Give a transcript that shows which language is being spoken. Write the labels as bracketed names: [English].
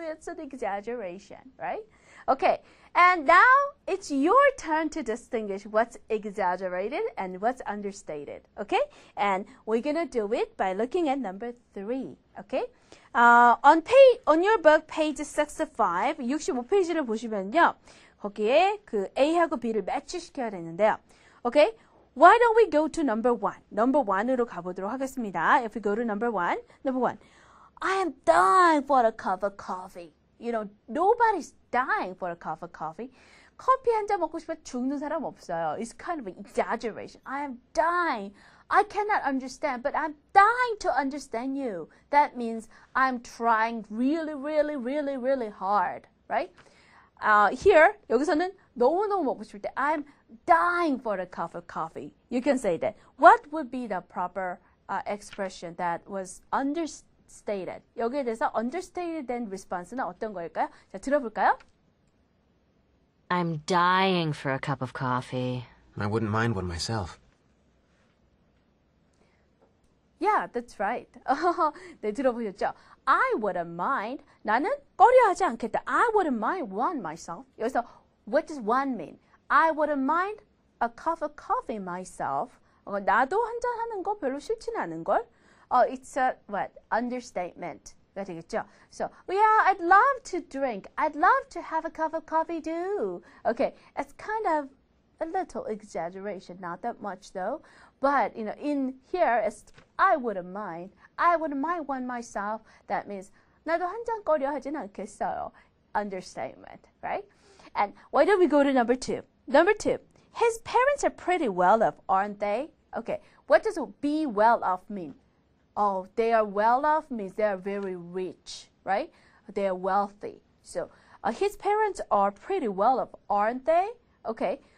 [English] It's an exaggeration, right? Okay, and now it's your turn to distinguish what's exaggerated and what's understated, okay? And we're going to do it by looking at number 3, okay? On your book, page 65, [Korean] 65페이지를 보시면요. 거기에 그 A하고 B를 매치시켜야 되는데요. [English] Okay? Why don't we go to number 1? [Korean] Number 1으로 가보도록 하겠습니다. [English] If we go to number 1, I am dying for a cup of coffee. You know, nobody's dying for a cup of coffee. [Korean] 커피 한 잔 먹고 싶어 죽는 사람 없어요. [English] It's kind of an exaggeration. I am dying. I cannot understand, but I'm dying to understand you. That means I'm trying really, really, really, really hard, right? Here, [Korean] 여기서는 너무너무 먹고 싶을 때 [English] I'm dying for a cup of coffee. You can say that. What would be the proper expression that was understated? [Korean] 여기에 대해서 understated 된 response는 어떤 거일까요? 자, 들어볼까요? [English] I'm dying for a cup of coffee. I wouldn't mind one myself. Yeah, that's right. [Korean] 네, 들어보셨죠? [English] I wouldn't mind. [Korean] 나는 꺼려하지 않겠다. [English] I wouldn't mind one myself. [Korean] 여기서 [English] what does one mean? I wouldn't mind a cup of coffee myself. [Korean] 나도 한잔 하는 거 별로 싫지는 않은 걸. [English] It's a what? [Korean] Understatement가 되겠죠. [English] So, yeah, I'd love to drink. I'd love to have a cup of coffee too. Okay, it's kind of a little exaggeration, not that much though. But, you know, in here, it's, I wouldn't mind. I wouldn't mind one myself. That means, [Korean] 나도 한 잔 꺼려 하진 않겠어요. [English] Understatement, right? And why don't we go to number 2? Number 2, his parents are pretty well off, aren't they? Okay, What does be well off mean? Oh, they are well off means they are very rich, right? They are wealthy. So his parents are pretty well off, aren't they? Okay.